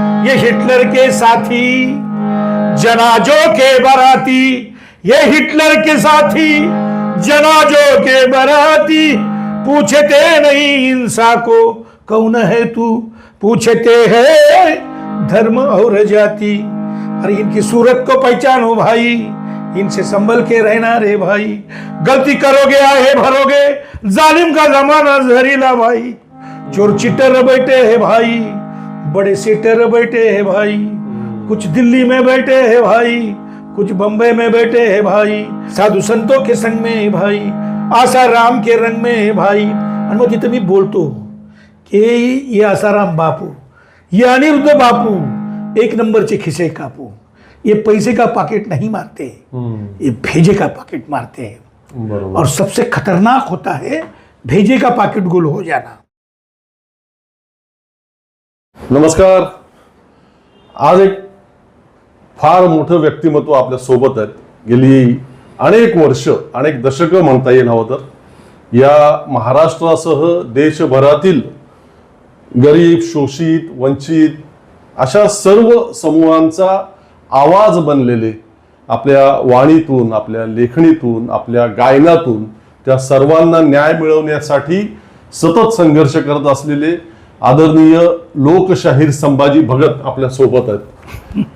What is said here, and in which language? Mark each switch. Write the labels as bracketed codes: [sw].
[hi] ये हिटलर के साथी, जनाजों के बराती, ये हिटलर के साथी, जनाजों के बराती, पूछते नहीं हिंसा को कौन है तू, पूछते हैं धर्म और जाति। अरे इनकी सूरत को पहचानो भाई, इनसे संभल के रहना रे भाई। गलती करोगे आहे भरोगे, जालिम का जमाना जहरीला भाई। चोर चिट्टर बैठे हैं भाई, बड़े सीटर बैठे हैं भाई, कुछ दिल्ली में बैठे हैं भाई, कुछ बंबई में बैठे हैं भाई, साधु संतों के संग में है भाई, आसाराम के रंग में है भाई। [mr] आणि मग तिथं मी बोलतो की [hi] ये आसाराम बापू, ये अनिरुद्ध बापू [mr] एक नंबरचे खिसे कापू, [hi] ये पैसे का पॉकेट नहीं मारते, ये भेजे का पॉकेट मारते हैं। और सबसे खतरनाक होता है भेजे का पॉकेट गुल हो जाना। [mr] नमस्कार, आज एक फार मोठं व्यक्तिमत्व आपल्या सोबत आहेत। गेली अनेक वर्ष, अनेक दशकं म्हणता येईल हवं तर या महाराष्ट्रासह देशभरातील गरीब, शोषित, वंचित अशा सर्व समूहांचा आवाज बनलेले, आपल्या वाणीतून, आपल्या लेखणीतून, आपल्या गायनातून त्या सर्वांना न्याय मिळवण्यासाठी सतत संघर्ष करत असलेले आदरणीय लोकशाहीर संभाजी भगत आपल्या सोबत आहेत।